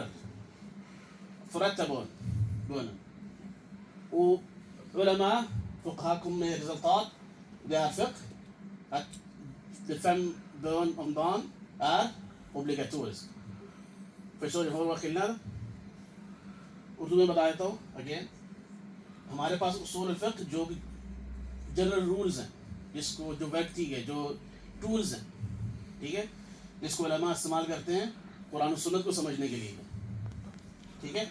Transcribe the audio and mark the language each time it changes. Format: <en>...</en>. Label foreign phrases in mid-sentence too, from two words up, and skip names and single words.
<sv>Förrätta bönen. Och ulama, fuqaha kom med resultat. Det är fiqh, att de 5 bön om dagen är obligatoriskt. Förstår ni vad skillnaden?</sv> <ur>اردو میں بتا دیتا ہوں اگین۔ ہمارے پاس اصول فقہ جو</ur> <en>general rules</en> <ur>ہیں، جس کو جو ویکتی ہے، جو ٹولز ہیں، ٹھیک ہے، جس کو علما استعمال کرتے ہیں قرآن اور سنت کو سمجھنے کے لیے، ٹھیک ہے.</ur>